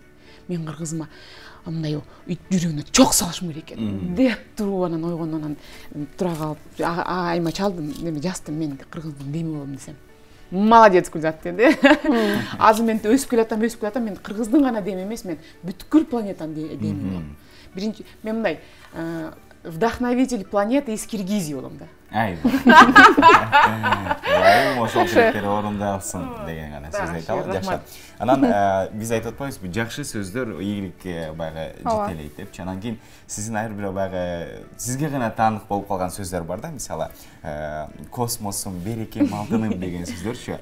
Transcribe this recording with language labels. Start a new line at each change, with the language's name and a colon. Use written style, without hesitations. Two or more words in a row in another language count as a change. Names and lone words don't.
Kyrgyz: Мен кыргызыма мындай жүрөгүнө чок салышым керек экен. Деп туруп анан ойгондон анан тура калып, айма чалдым, неме жаздым, мен кыргыздын деми болом десем. Молодец, Гүлзат деди. Азыр мен өсүп келатам, мен кыргыздын гана деми эмес, мен бүткүл планетанын деми болом. Биринчи, мен мындай
Russian: вдохновитель планеты из Киргизии
Kyrgyz: болом да. Ошол тилектер орундалсын деген гана сөз айталы. Жакшы. Анан биз айтып атпайбызбы, жакшы сөздөр ийгиликке баягы жетелейт депчи. Анан кийин сиздин ар бир баягы сизге гана таанык болуп калган сөздөр бар да, мисалы космосум, берекем, алтыным деген сөздөрчү.